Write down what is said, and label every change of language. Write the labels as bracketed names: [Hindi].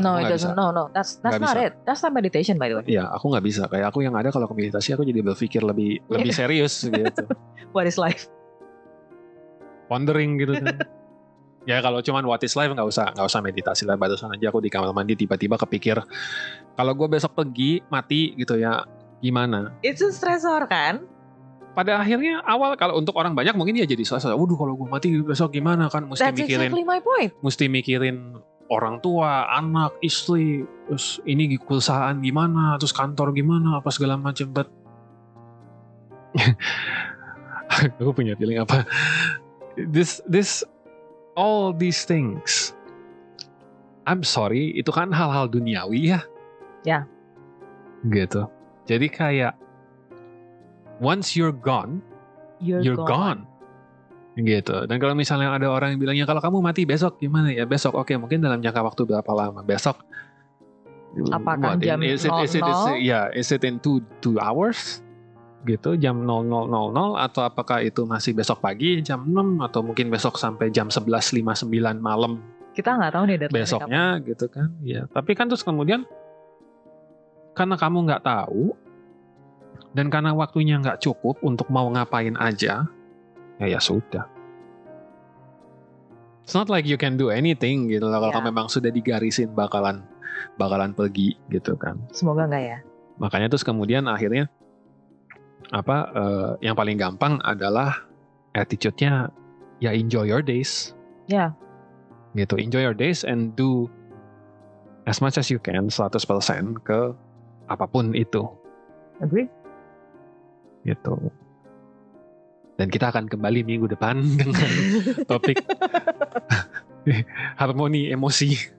[English] No, it doesn't, no, that's not it, that's not meditation by the way. [Indonesian] Iya, aku nggak bisa, kayak aku yang ada kalau aku meditasi, aku jadi berpikir lebih serius gitu. [English] What is life? [Indonesian] Pondering gitu kan. Ya kalau cuman [English] what is life [Indonesian] nggak usah meditasi lah, batasan aja aku di kamar mandi tiba-tiba kepikir kalau gue besok pergi mati gitu ya gimana? Itu stresor kan? Pada akhirnya awal kalau untuk orang banyak mungkin ya jadi stresor. Waduh kalau gue mati besok gimana kan? [English] That's exactly my point. [Indonesian] Mesti mikirin orang tua, anak, istri, terus ini perusahaan gimana, terus kantor gimana, apa segala macam. But aku punya feeling apa? [English] This all these things, I'm sorry, [Indonesian] itu kan hal-hal duniawi ya. Ya. Gitu. Jadi kayak [English] once you're gone, you're gone. [Indonesian] Gitu. Dan kalau misalnya ada orang yang bilangnya kalau kamu mati besok gimana ya? Besok oke, mungkin dalam jangka waktu berapa lama? Besok. Apakah jam 00? [English] Is it in 2 hours? [Indonesian] Gitu, jam 00.00, atau apakah itu masih besok pagi jam 6, atau mungkin besok sampai jam 11.59 malam. Kita nggak tahu nih besoknya kapan. Gitu kan. Ya, tapi kan terus kemudian karena kamu nggak tahu dan karena waktunya nggak cukup untuk mau ngapain aja, ya sudah. [English] It's not like you can do anything [Indonesian] gitu loh, kalau memang sudah digarisin bakalan pergi gitu kan. Semoga nggak ya. Makanya terus kemudian akhirnya yang paling gampang adalah attitude-nya ya [English] enjoy your days. [Indonesian] Ya. [English] Gitu, enjoy your days and do as much as you can, [Indonesian] 100% ke apapun itu. [English] Agree. [Indonesian] Gitu. Dan kita akan kembali minggu depan dengan topik harmoni emosi.